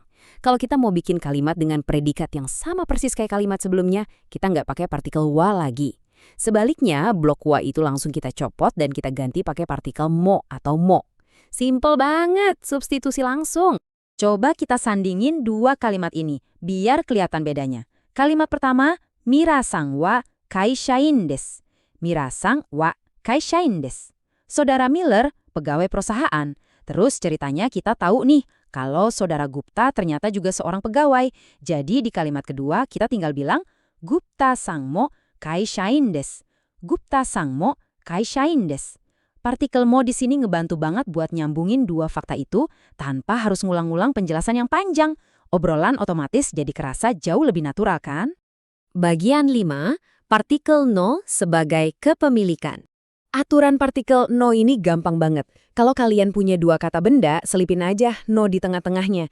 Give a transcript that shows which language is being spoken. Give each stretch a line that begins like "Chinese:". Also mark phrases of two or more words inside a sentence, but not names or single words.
Indonesian: Kalau kita mau bikin kalimat dengan predikat yang sama persis kayak kalimat sebelumnya, kita nggak pakai partikel wa lagi. Sebaliknya, blok wa itu langsung kita copot dan kita ganti pakai partikel mo atau mo. Simple banget, substitusi langsung. Coba kita sandingin dua kalimat ini, biar kelihatan bedanya. Kalimat pertama,
Japanese: ミラーさんは会社員です. ミラーさんは会社員です.
Indonesian: Saudara Miller, pegawai perusahaan. Terus ceritanya kita tahu nih, kalau Saudara Gupta ternyata juga seorang pegawai. Jadi di kalimat kedua kita tinggal bilang,
Japanese: グプタさんも会社員です. グプタさんも会社員です.
Indonesian: Partikel mo di sini ngebantu banget buat nyambungin dua fakta itu tanpa harus ngulang-ngulang penjelasan yang panjang. Obrolan otomatis jadi kerasa jauh lebih natural kan? Bagian 5, partikel no sebagai kepemilikan. Aturan partikel no ini gampang banget. Kalau kalian punya dua kata benda, selipin aja no di tengah-tengahnya.